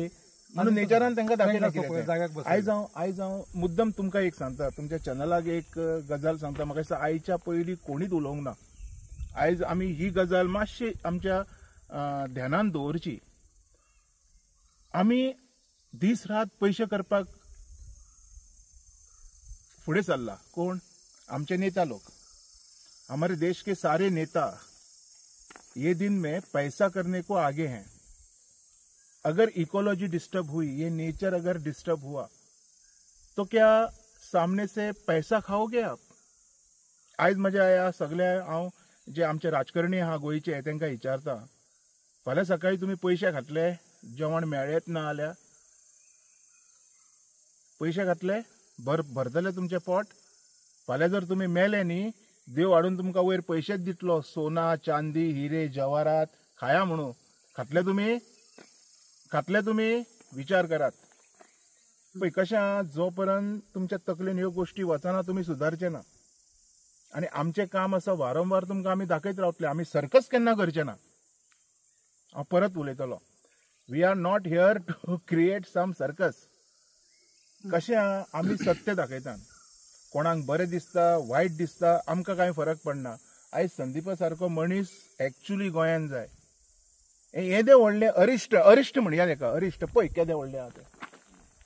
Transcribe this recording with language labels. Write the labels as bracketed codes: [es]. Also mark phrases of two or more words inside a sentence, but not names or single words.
[kok] म्हणून नेचरान तांकां दाखयलें. आयज हांव मुद्दम तुमकां एक सांगता, तुमच्या चॅनलाक एक गजाल सांगता. म्हाका दिसता आयच्या पयलीं कोणीच उलोवंक ना. आयज आमी ही गजाल मातशी आमच्या ध्यानान दवरची. आमी दीस रात पयशे करपाक फुडें चल्ला. कोण? आमचे नेता लोक. [hi] हमारे देश के सारे नेता ये दिन में पैसा करने को आगे हैं. अगर [en] ecology disturb [hi] हुई, ये नेचर अगर डिस्टर्ब हुआ, तो क्या सामने से पैसा खाओगे आप? [kok] आयज म्हज्या ह्या सगळ्या हांव जे आमचे राजकारणी आहा गोंयचे तांकां विचारता, फाल्यां सकाळी तुमी पयशे घातले, जेवण मेळ्ळेंच ना जाल्यार पयशे घातले, भरतले तुमचें पोट. फाल्यां जर तुमी मेले न्ही, देव हाडून तुमकां वयर पयशेच दितलो, [hi] सोना चांदी हिरे जवाहरात खाया [kok] म्हणून. खातले तुमी विचार करात. पळय कशें आहा, जो पर्यंत तुमच्या तकलेन ह्यो गोश्टी वचना तुमी सुदारचे ना. आनी आमचें काम आसा वारंवार तुमकां आमी दाखयत रावतले. आमी सर्कस केन्ना करचे ना. हांव परत उलयतलो, [en] We are not here to create some circus. [kok] कशें आहा, आमी सत्य दाखयतात. कोणाक बरें दिसता, वायट दिसता, आमकां कांय फरक पडना. आयज संदीपा सारको मनीस एक्चुली गोंयांत जाय. येदे व्हडले अरिश्ट म्हणया ताका, अरिश्ट पळय केदे व्हडले आहा ते.